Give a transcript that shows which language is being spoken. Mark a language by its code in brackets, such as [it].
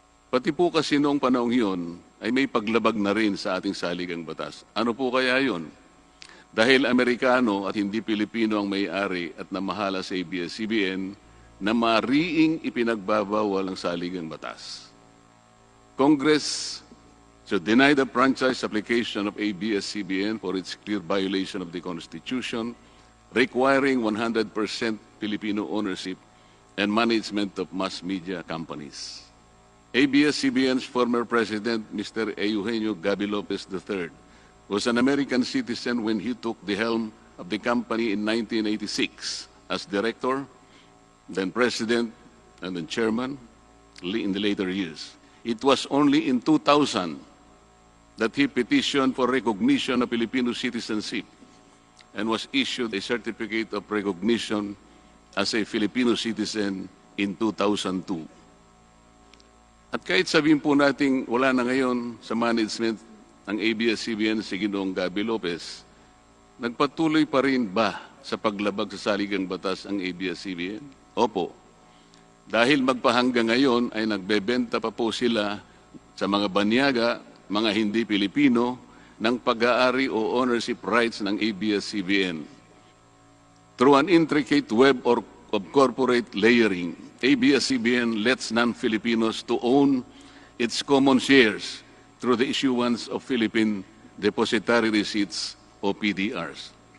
[tl] Pati po kasi noong panahong yun ay may paglabag na rin sa ating saligang batas. Ano po kaya yun? Dahil Amerikano at hindi Pilipino ang may-ari at namahala sa ABS-CBN na mariing ipinagbabawal ang saligang batas. [en] Congress should deny the franchise application of ABS-CBN for its clear violation of the Constitution, requiring 100% Filipino ownership and management of mass media companies. ABS-CBN's former president, Mr. Eugenio Gaby Lopez III, was an American citizen when he took the helm of the company in 1986 as director, then president, and then chairman in the later years. It was only in 2000 that he petitioned for recognition of Filipino citizenship and was issued a certificate of recognition as a Filipino citizen in 2002. [tl] At kahit sabihin po natin wala na ngayon sa management ng ABS-CBN si Ginoong Gaby Lopez, nagpatuloy pa rin ba sa paglabag sa saligang batas ang ABS-CBN? Opo. Dahil magpahanggang ngayon ay nagbebenta pa po sila sa mga banyaga, mga hindi Pilipino, ng pag-aari o ownership rights ng ABS-CBN. [en] Through an intricate web of corporate layering, ABS-CBN lets non-Filipinos to own its common shares through the issuance of Philippine Depositary Receipts o PDRs.